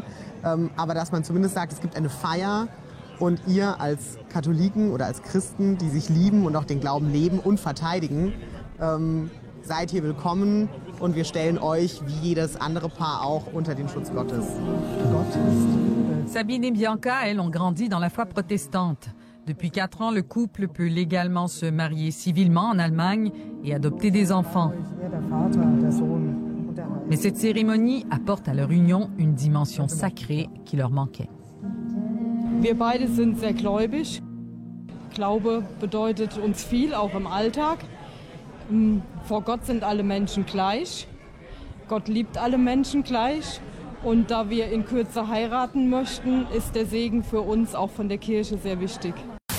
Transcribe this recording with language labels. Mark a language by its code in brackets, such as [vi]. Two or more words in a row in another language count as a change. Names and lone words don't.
[de] Aber dass man zumindest sagt, es gibt eine Feier und ihr als Katholiken oder als Christen, die sich lieben und auch den Glauben leben und verteidigen, seid hier willkommen und wir stellen euch, wie jedes andere Paar auch, unter den Schutz Gottes. [fr] Sabine et Bianca, elles, ont grandi dans la foi protestante. Depuis 4 ans, le couple peut légalement se marier civilement en Allemagne et adopter des enfants. Mais cette cérémonie apporte à leur union une dimension sacrée qui leur manquait. [de] Wir beide sind sehr gläubig. Glaube bedeutet uns viel, auch im Alltag. Vor Gott sind alle Menschen gleich. Gott liebt alle Menschen gleich. Und da wir in Kürze heiraten möchten, ist der Segen für uns auch von der Kirche sehr wichtig.